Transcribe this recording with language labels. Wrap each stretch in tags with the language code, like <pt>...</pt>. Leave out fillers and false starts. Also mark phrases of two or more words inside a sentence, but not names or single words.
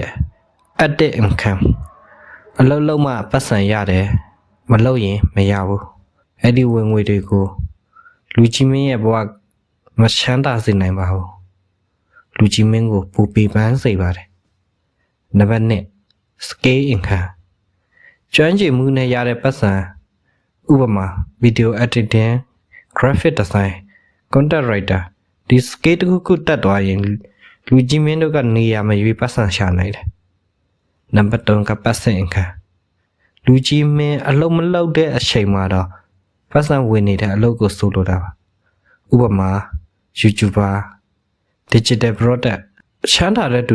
<my>1</my> <en>active income</en> <my>အလုပ်လုပ်မှပတ်စံရတယ်မလုပ်ရင်မရဘူးအဲ့ဒီဝင်ငွေတွေကိုလူကြီးမင်းရဲ့ဘဝမချမ်းသာစေနိုင်ပါဘူးလူကြီးမင်းကိုပူပီပန်းစေပါတယ်နံပါတ်2</my> <en>scale income</en> <my>ကျွမ်းကျင်မှု နဲ့ရတဲ့ပတ်စံဥပမာ</my> <en>video editing graphic design content writer</en> <my>ဒီ scale တစ်ခုတက်သွားရင်လူကြီးမင်းတို့ကနေရာမရွေးပတ်စံရှာနိုင်တယ်နံပါတ်3က</my> <en>passive income</en> <my>လူ ကြီးမင်းအလုံးမလုံးတဲ့အချိန်မှာတော့ပတ်စံဝင်နေတဲ့အလုပ်ကိုဆိုလိုတာပါဥပမာ YouTuber</my> <en>digital product</en> <my>ချမ်းသာတဲ့သူ</my>